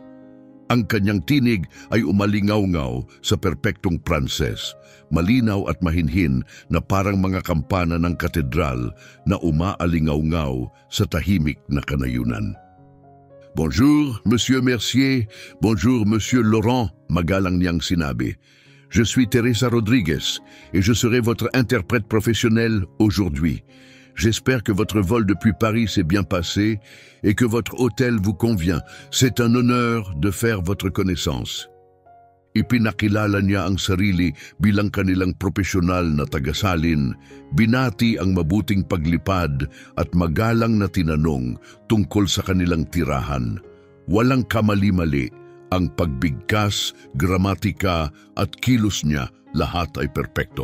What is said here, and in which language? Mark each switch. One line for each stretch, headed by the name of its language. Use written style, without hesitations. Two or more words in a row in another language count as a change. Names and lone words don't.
Filipino: Ang kanyang tinig ay umalingaw-ngaw sa perpektong Pranses, malinaw at mahinhin na parang mga kampana ng katedral na umaalingaw-ngaw sa tahimik na kanayunan.
French: Bonjour, Monsieur Mercier. Bonjour, Monsieur Laurent,
Filipino: magalang niyang sinabi.
French: Je suis Teresa Rodriguez et je serai votre interprète professionnel aujourd'hui. J'espère que votre vol depuis Paris s'est bien passé et que votre hôtel vous convient. C'est un honneur de faire votre connaissance.
Filipino: Ipinakilala niya ang sarili bilang kanilang profesional na tagasalin, binati ang mabuting paglipad at magalang na tinanong tungkol sa kanilang tirahan. Walang kamali-mali, ang pagbigkas, gramatika at kilos niya lahat ay perpekto.